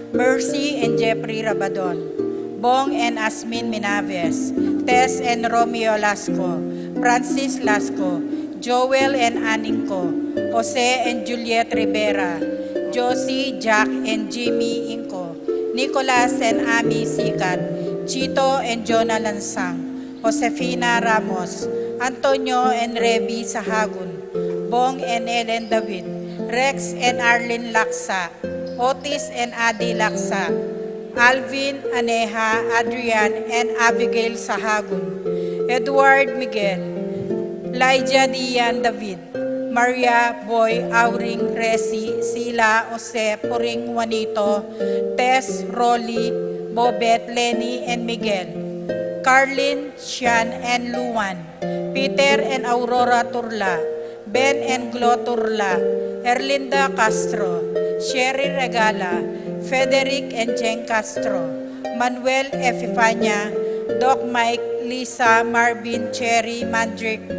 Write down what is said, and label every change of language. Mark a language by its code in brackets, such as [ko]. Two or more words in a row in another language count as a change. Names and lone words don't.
[en] Mercy and Jeffrey Rabadon, Bong and Asmin Minaves, Tess and Romeo Lasco, Francis Lasco, Joel and Aningco, Jose and Juliet Rivera, Josie, Jack and Jimmy Inco, Nicolas and Ami Sikat, Chito and Jonah Lansang, Josefina Ramos, Antonio and Revi Sahagun, Bong and Ellen David, Rex and Arlene Laksa, Otis and Adi Laksa, Alvin, Aneha, Adrian, and Abigail Sahagun, Edward Miguel, Lydia Dian David, Maria Boy Auring Resi, Sila Jose Puring Juanito, Tess, Rolly, Bobet, Lenny, and Miguel, Carlin, Sian, and Luan, Peter and Aurora Turla, Ben and Glo Turla, Erlinda Castro, Sherry Regala, Frederick and Jen Castro, Manuel Efifania, Doc Mike, Lisa, Marvin, Cherry, Mandrick,